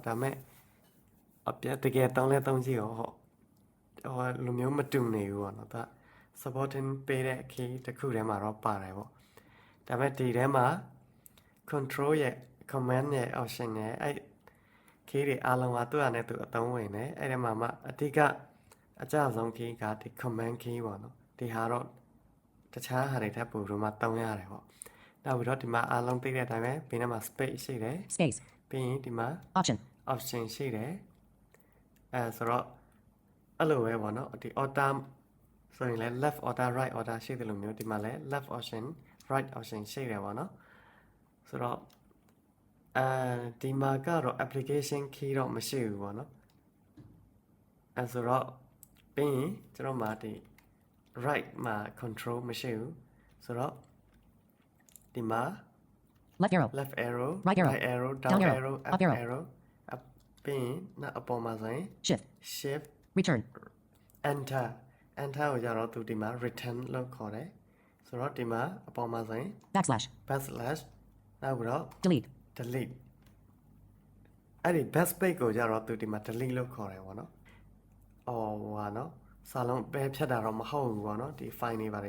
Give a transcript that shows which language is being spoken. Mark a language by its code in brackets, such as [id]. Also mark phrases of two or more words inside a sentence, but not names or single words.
[my] ဒါပေမဲ့အပြတကယ်တောင်းလဲတောင်းကြည့်ဟိုလူမျိုးမတူနေဘူးပေါ့နော်ဒါ supporting ပေးတဲ့ key တစ်ခုထဲမှာတော့ပါတယ်ပေါ့ဒါပေမဲ့ဒီထဲမှာ control ရဲ့ command ရဲ့ option ရဲ့အဲ့ key တွေအားလုံးကသူ့အနေနဲ့သူအသုံးဝင်တယ်အဲ့ဒီမှာမှအဓိကအကျဆုံး key ကဒီ [en] command key [my] ပေါ့နော်ဒီဟာတော့တခြားဟာတွေထပ်ပို့လို့မှတောင်းရတယ်ပေါ့နောက်ပြီးတော့ဒီမှာအားလုံးသိတဲ့အတိုင်းပဲဘေးနားမှာ space ရှိတယ် [en] Space. [my] ပြီးရင်ဒီမှာ option ရှိတယ်ဆိုတော့အဲ့လိုပဲပေါ့နော်ဒီ order ဆိုရင်လည်း [en] left order right order [my] ရှိတယ်လို့မျိုးဒီမှာလည်း [en] left option right option [my] ရှိတယ်ပေါ့နော်ဆိုတော့ဒီမှာကတော့ [en] application key [my] တော့မရှိဘူးပေါ့နော်ဆိုတော့ပြီးရင်ကျွန်တော်မှာဒီ right မှာ control မရှိဘူးဆိုတော့ဒီမှာ [en] Left arrow. left arrow Right arrow down Down arrow. arrow Up arrow. [my] arrow ပြီးရင်နောက်အပေါ်မှာဆိုရင် shift [en] Return. [my] enter ကိုကြတော့သူဒီမှာ return လို့ခေါ်တယ်ဆိုတော့ဒီမှာအပေါ်မှာဆိုရင် [en] Backslash. [my] backslash နောက်ပြီးတော့ [en] Delete. [my] အဲ့ဒီ backspace ကိုကြတော့သူဒီမှာ delete လို့ခေါ်တယ်ပေါ့နော်ဟာနော်စာလုံးပဲဖြတ်တာတော့မဟုတ်ဘူးပေါ့နော်ဒီ file တွေပါတယ်